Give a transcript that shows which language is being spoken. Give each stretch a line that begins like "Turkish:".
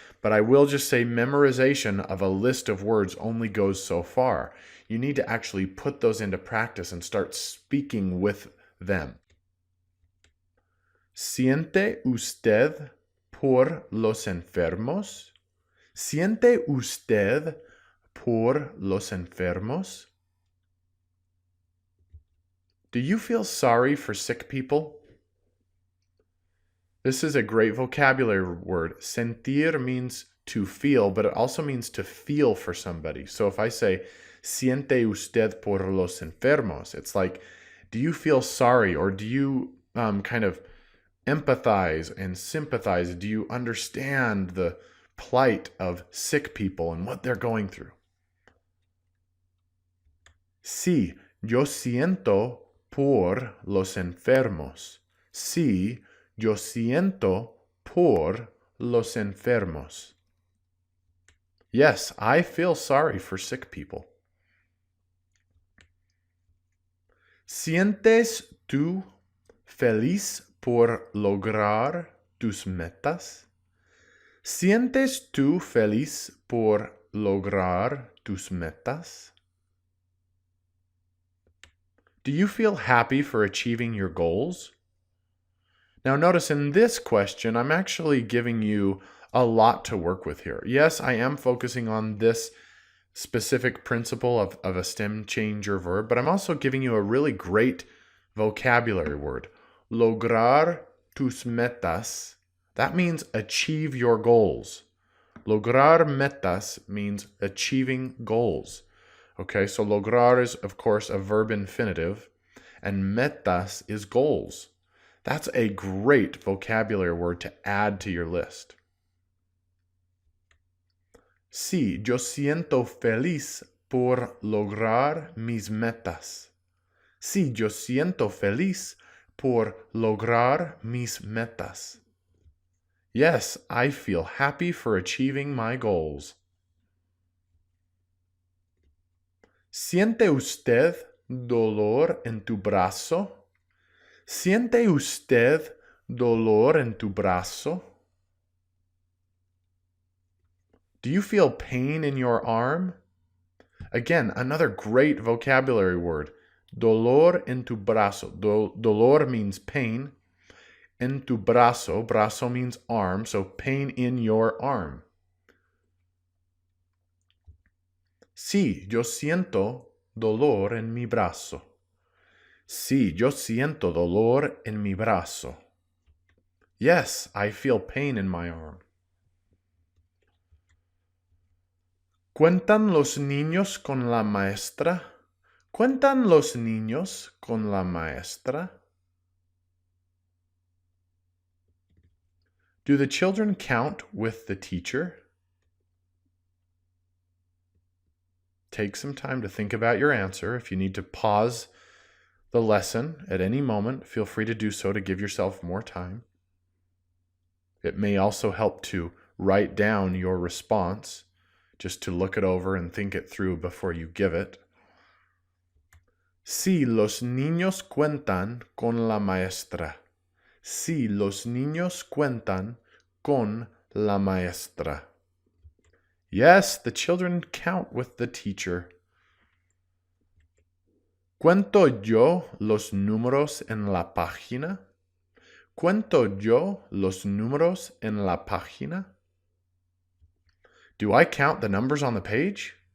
English: But I will just say memorization of a list of words only goes so far. You need to actually put those into practice and start speaking with them.
Spanish: ¿Siente usted por los enfermos? ¿Siente usted por los enfermos?
English: Do you feel sorry for sick people? This is a great vocabulary word. Sentir means to feel, but it also means to feel for somebody. So if I say,
Spanish: ¿Siente usted por los enfermos?
English: It's like, do you feel sorry, or do you kind of empathize and sympathize? Do you understand the plight of sick people and what they're going through?
Spanish: Sí, yo siento por los enfermos. Sí, yo siento por los enfermos.
English: Yes, I feel sorry for sick people.
Spanish: ¿Sientes tú feliz por lograr tus metas? ¿Sientes tú feliz por lograr tus metas?
English: Do you feel happy for achieving your goals? Now notice in this question, I'm actually giving you a lot to work with here. Yes, I am focusing on this specific principle of a stem changer verb, but I'm also giving you a really great vocabulary word.
Spanish: Lograr tus metas.
English: That means achieve your goals.
Spanish: Lograr metas
English: means achieving goals. Okay, so lograr is, of course, a verb infinitive, and metas is goals. That's a great vocabulary word to add to your list.
Spanish: Sí, yo siento feliz por lograr mis metas. Sí, yo siento feliz por lograr mis metas.
English: Yes, I feel happy for achieving my goals.
Spanish: ¿Siente usted dolor en tu brazo? ¿Siente usted dolor en tu brazo?
English: Do you feel pain in your arm? Again, another great vocabulary word.
Spanish: Dolor en tu brazo. Dolor
English: means pain.
Spanish: En tu brazo.
English: Brazo means arm, so pain in your arm.
Spanish: Sí, yo siento dolor en mi brazo. Sí, yo siento dolor en mi brazo.
English: Yes, I feel pain in my arm.
Spanish: ¿Cuentan los niños con la maestra? ¿Cuentan los niños con la maestra?
English: Do the children count with the teacher? Take some time to think about your answer. If you need to pause the lesson at any moment, feel free to do so to give yourself more time. It may also help to write down your response, just to look it over and think it through before you give it.
Spanish: Sí, los niños cuentan con la maestra. Sí, los niños cuentan con la maestra.
English: Yes, the children count with the teacher.
Spanish: ¿Cuento yo los números en la página? ¿Cuento yo los números en la página?
English: Do I count the numbers on the page?